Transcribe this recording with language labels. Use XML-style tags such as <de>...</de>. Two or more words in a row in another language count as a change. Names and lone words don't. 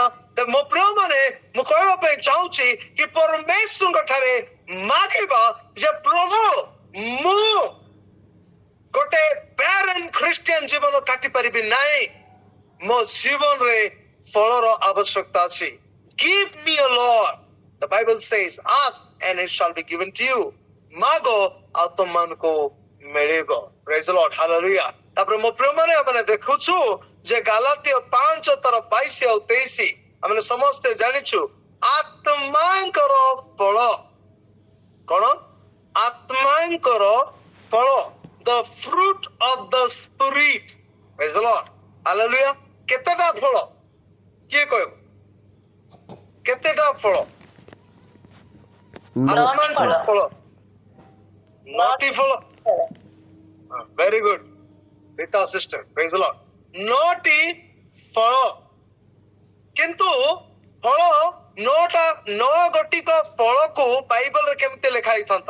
<or>ତ ମୋ ପ୍ରିୟ ମାନେ, ମୁଁ କହିବା ପାଇଁ ଚାହୁଁଛି କି ପରମେଶ୍ୱରଙ୍କ ଠାରେ ମାଗିବା ଯେ ପ୍ରଭୁ, ମୁଁ ଗୋଟେ</or> <en>parent Christian</en> <or>ଜୀବନ କାଟି ପାରିବି ନାହିଁ। ମୋ ଜୀବନରେ ଫଳର ଆବଶ୍ୟକତା ଅଛି।</or> <en>Give me a Lord. The Bible says, ask and it shall be given to you.</en> <or>ମାଗ ଆଉ ତମମାନଙ୍କୁ ମିଳିବ।</or> <en>Praise the Lord. Hallelujah.</en> <or>ତାପରେ ମୋ ପ୍ରିୟ ମାନେ, ଆମେ ଦେଖୁଛୁ ଯେ ଗାଲାତୀୟ 5:22-23 ଆମେ ସମସ୍ତେ ଜାଣିଛୁ, ଆତ୍ମାଙ୍କର ଫଳ କଣ? ଆତ୍ମାଙ୍କର ଫଳ,</or> <en>the fruit of the spirit. Praise the Lord.</en> <or>Hallelujah. କେତେଟା ଫଳ? କିଏ କହିବ? କେତେଟା ଫଳ? ଆତ୍ମାଙ୍କର ଫଳ 9ଟି ଫଳ।</or> <en>very good Rita sister. praise the Lord.</en> <or>9ଟି ଫଳ, କିନ୍ତୁ ଫଳ 9 ଗୋଟିକ ଫଳକୁ ବାଇବଲରେ କେମିତି ଲେଖା ହେଇଥାନ୍ତା?</or>